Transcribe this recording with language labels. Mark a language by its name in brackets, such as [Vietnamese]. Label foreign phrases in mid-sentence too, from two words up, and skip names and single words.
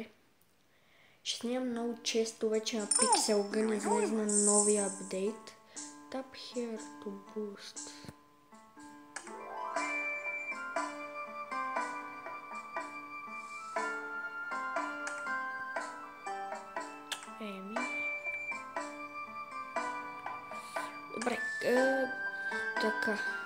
[Bulgarian] Ще снимам много често вече на Pixel Gun излезна новия апдейт. [English] Tap here to boost. [Bulgarian] Добре. Така.